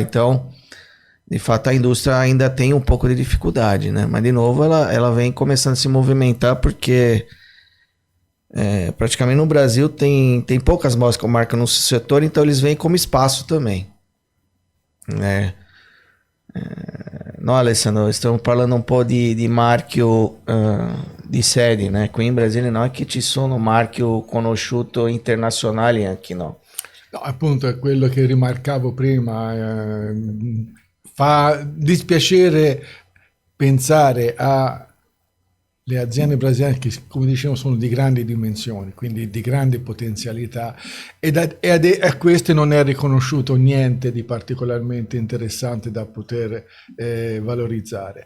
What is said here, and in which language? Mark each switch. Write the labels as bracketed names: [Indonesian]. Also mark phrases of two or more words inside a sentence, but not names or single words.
[Portuguese] Então, de fato, a indústria ainda tem um pouco de dificuldade, né? Mas de novo ela vem começando a se movimentar, porque praticamente no Brasil tem poucas marcas no setor, então eles vêm como espaço também, né? [Italian] No, Alessandro, stiamo parlando un po' di marchio di serie, né? Qui in Brasile non è che ci sono marchio conosciuto internazionali anche, no? No, appunto è quello che rimarcavo prima, fa dispiacere pensare a le aziende brasiliane che, come dicevo, sono di grandi dimensioni, quindi di grandi potenzialità, e a queste non è riconosciuto niente di particolarmente interessante da poter valorizzare.